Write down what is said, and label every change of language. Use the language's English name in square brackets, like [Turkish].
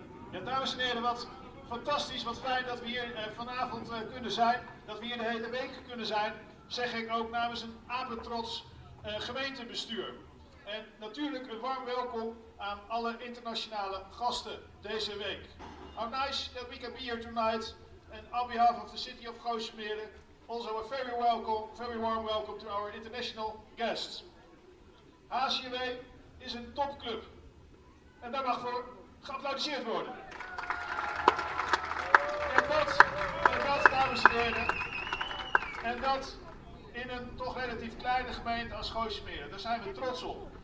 [Dutch] Ja, dames en heren, wat fantastisch, wat fijn dat we hier vanavond kunnen zijn. Dat we hier de hele week kunnen zijn, zeg ik ook namens een apetrots gemeentebestuur. En natuurlijk een warm welkom aan alle internationale gasten deze week. [English] How nice that we can be here tonight, and on behalf of the city of Gooismeer, also a very warm welcome to our international guests. [Dutch] HCAW is een topclub en daar mag voor geapplaudiseerd worden. En dat, dames en heren, en dat in een toch relatief kleine gemeente als Gooismeer. Daar zijn we trots op.